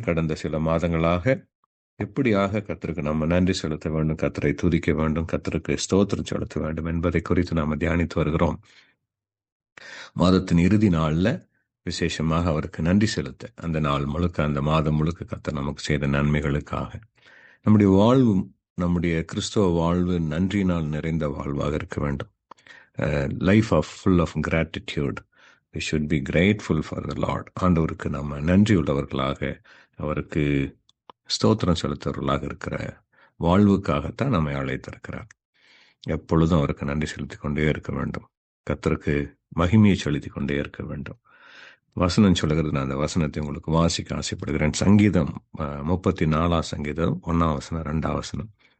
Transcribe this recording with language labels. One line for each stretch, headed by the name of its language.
Tamil: கடந்த சில மாதங்களாக எப்படியாக கர்த்தருக்கு நம்ம நன்றி செலுத்த வேண்டும், கர்த்தரை துதிக்க வேண்டும், கர்த்தருக்கு ஸ்தோத்திரம் செலுத்த வேண்டும் என்பதை குறித்து நாம் தியானித்து வருகிறோம். மாதத்தின் இறுதி நாளில் விசேஷமாக அவருக்கு நன்றி செலுத்த, அந்த நாள் முழுக்க, அந்த மாதம் முழுக்க கர்த்தர் நமக்கு செய்த நன்மைகளுக்காக நம்முடைய வாழ்வு, நம்முடைய கிறிஸ்தவ வாழ்வு நன்றியினால் நிறைந்த வாழ்வாக இருக்க வேண்டும்.
English: Life full of gratitude. We should be grateful for the Lord.
Tamil: ஆண்டவருக்கு நம்ம நன்றி உள்ளவர்களாக, அவருக்கு ஸ்தோத்திரம் செலுத்துவர்களாக இருக்கிற வாழ்வுக்காகத்தான் நம்மை அழைத்திருக்கிறார். எப்பொழுதும் அவருக்கு நன்றி செலுத்தி கொண்டே இருக்க வேண்டும். கர்த்தருக்கு மகிமையை செலுத்தி கொண்டே இருக்க வேண்டும். வசனம் சொல்லுகிறது, நான் அந்த வசனத்தை உங்களுக்கு வாசிக்க ஆசைப்படுகிறேன். சங்கீதம் 34 சங்கீதம் 1 வசனம் 2 வசனம்.